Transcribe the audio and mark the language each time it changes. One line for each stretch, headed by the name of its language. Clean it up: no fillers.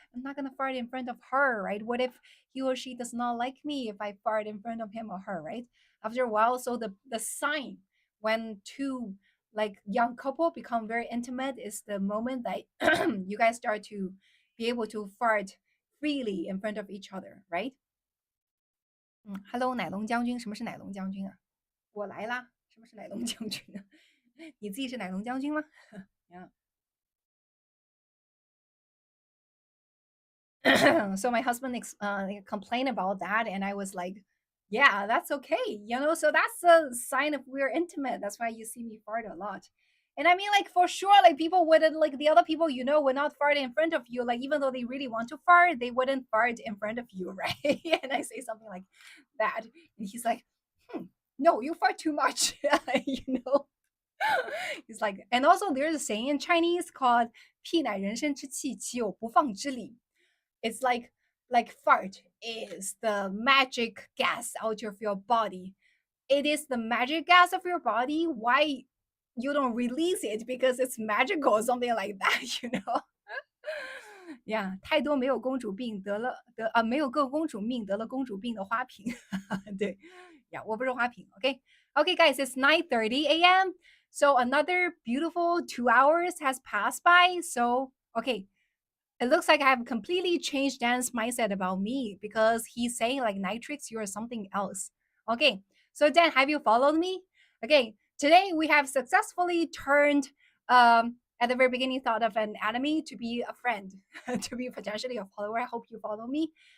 English: I'm not gonna fart in front of her, right? What if he or she does not like me if I fart in front of him or her, right? After a while, so the sign when two like young couple become very intimate is the moment that you guys start to be able to fart freely in front of each other, right?
Chinese: Hello，奶龙将军，什么是奶龙将军啊？我来啦，什么是奶龙将军啊？你自己是奶龙将军吗？Yeah.
English: So my husband complained about that, and I was like, "Yeah, that's okay, So that's a sign of we're intimate. That's why you see me fart a lot." And I mean, like for sure, like people wouldn't like the other people, would not fart in front of you. Like even though they really want to fart, they wouldn't fart in front of you, right? And I say something like that, and he's like, "No, you fart too much," you know. He's like, and also there's a saying in Chinese called
Chinese: "屁乃人生之气，其有不放之理."
English: It's like fart is the magic gas out of your body. It is the magic gas of your body. Why you don't release it because it's magical or something like that, Yeah,
Chinese: 太多没有公主病没有个公主命得了公主病的花瓶。对，Yeah，我不是花瓶。
English: Okay, guys, it's 9:30 a.m. So another beautiful 2 hours has passed by. So okay, it looks like I have completely changed Dan's mindset about me because he's saying like Nytrix, you're something else. Okay, so Dan, have you followed me? Okay, today we have successfully turned at the very beginning thought of an enemy to be a friend, to be potentially a follower. I hope you follow me.